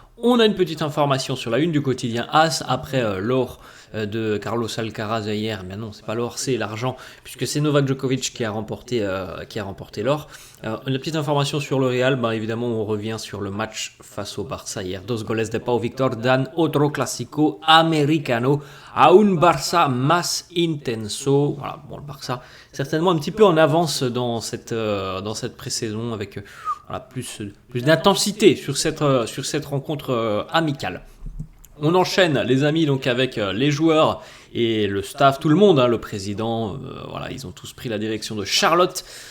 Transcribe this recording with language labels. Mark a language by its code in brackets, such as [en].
[fr] On a une petite information sur la une du quotidien AS après l'or de Carlos Alcaraz hier. Mais non, c'est pas l'or, c'est l'argent, puisque c'est Novak Djokovic qui a remporté l'or. Une petite information sur le Real, évidemment on revient sur le match face au Barça hier. [es] Dos goles de Pau Victor dan otro clásico americano a un Barça más intenso. [fr] Voilà, bon, le Barça certainement un petit peu en avance dans cette pré-saison avec plus d'intensité sur cette rencontre amicale. On enchaîne les amis donc avec les joueurs et le staff, tout le monde, le président, ils ont tous pris la direction de Charlotte.